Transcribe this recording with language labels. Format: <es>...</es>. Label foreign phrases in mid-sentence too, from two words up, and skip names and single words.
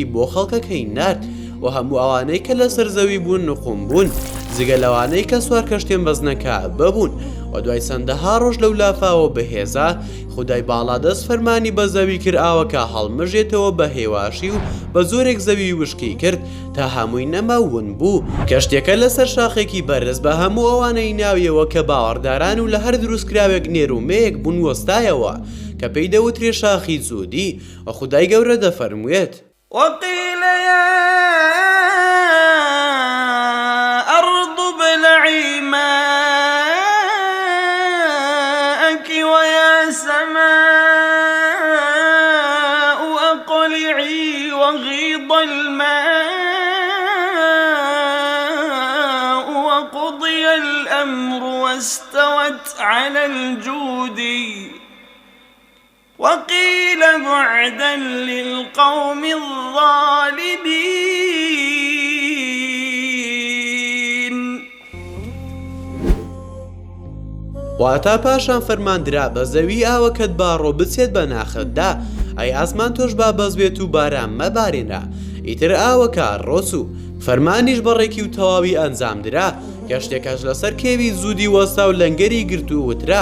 <ckb>بۆ خەڵکەکەی نارد و هەموو ئەوانەی کە لە سەرزەوی بوون نخۆم بوون جگە لەوانەی کە سوار کەشتێن بەزنەکە ببوون و دوای چەندەها ڕۆژ لەو لافاوە بەهێزا خودای باڵا دەست فەرمانی بە زەوی کرد ئاوەکە هەڵمژێتەوە بە هێواشی و بە زۆرێک زەوی وشکی کرد تا هەمووی نەماون بوو کەشتێکە لەسەر شاخێکی بەرز بە هەموو ئەوانەی ناویەوە کە باوەڕداران و لە هەر دروستکراوێک نێرومەیەک بوون وەستایەوە کە پێی دەوترێ شاخی جوودی و خودای گەورە دەفەرموێت</ckb> <ar>وقيل يا أرض ابلعي ماءك ويا سماء أقلعي وغيض الماء وقضي الأمر واستوت على الجود وقيل بعدا للقوم الظالمين.</ar> <ckb>واتا پاشان فەرماندرا بە زەوی ئاوەکەت باڕۆ بچێت بە ناخەتدا ئەی ئاسمان تۆش با بەز بێت و باران مەبارێنە ئیتر ئاوەکە ڕۆچوو فەرمانیش بەڕێکی و تەواوی ئەنجامدرا کەشتێکەش لەسەر کێوی زوودی وەستا و لەنگەری گرت و وترا</ckb>